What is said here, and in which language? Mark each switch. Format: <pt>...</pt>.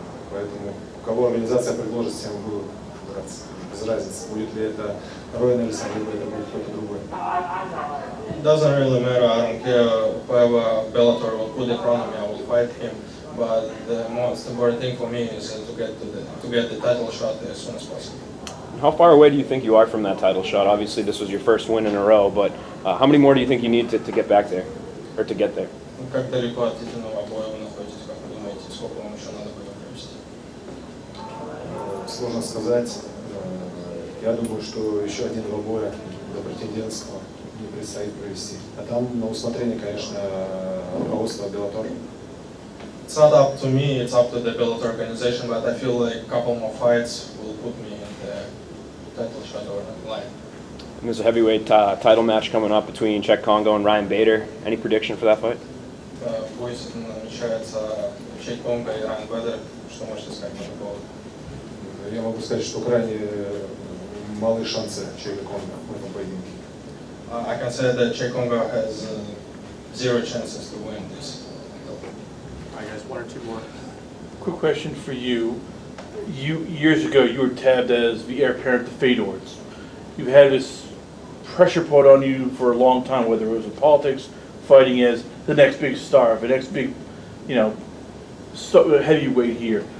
<ru>Поэтому кого организация предложит, всем буду драться. Без разницы, будет ли это Рой Нельсон, либо это будет кто-то другой.</ru> <en>Doesn't really matter. I don't care whoever Bellator will put in front of me. I will fight him. But the most important thing for me is to get the title shot as soon as possible. How far away do you think you are from that title shot? Obviously, this was your first win in a row, but how many more do you think you need to get back there, or to get there?</en> <ru>Как далеко от титульного боя вы находитесь? Как вы думаете, сколько вам еще надо будет провести? Сложно сказать. Я думаю, что еще 1-2 боя до претендентского не предстоит провести. А там на усмотрение, конечно, руководства Bellator.</ru> <en>It's not up to me, it's up to the Bellator organization, but I feel like a couple more fights will put me in the title shot or line. And there's a heavyweight title match coming up between Czech Congo and Ryan Bader. Any prediction for that fight?</en> <ru>Бой намечается Чек Конго и Райан Бедер. Что можете сказать по этому поводу? Я могу сказать, что крайне малые шансы Чека Конго в этом поединке.</ru> <en>I can say that Czech Congo has 0 chances to win this. Quick question for you. Years ago, you were tabbed as the heir apparent to Fedor's. You've had this pressure put on you for a long time, whether it was in politics, fighting as the next big star, the next big, heavyweight here.</en>